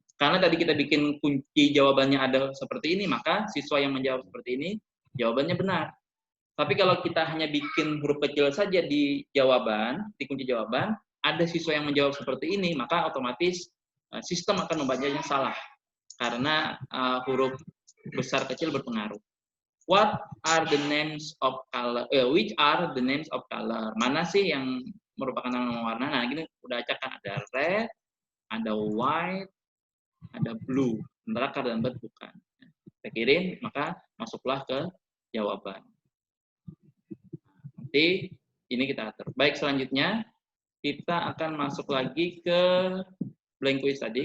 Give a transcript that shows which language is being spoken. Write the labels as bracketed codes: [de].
[id] Karena tadi kita bikin kunci jawabannya ada seperti ini, maka siswa yang menjawab seperti ini, jawabannya benar. Tapi kalau kita hanya bikin huruf kecil saja di jawaban, di kunci jawaban, ada siswa yang menjawab seperti ini, maka otomatis sistem akan membacanya salah. Karena huruf besar kecil berpengaruh. [en] What are the names of color? Which are the names of color? [id] Mana sih yang merupakan nama warna? Nah, gini udah acak kan, ada red, ada white, ada blue. Sementara car dan bird bukan. Kita kirim, maka masuklah ke jawaban. Nanti ini kita atur. Baik, selanjutnya kita akan masuk lagi ke blank quiz tadi.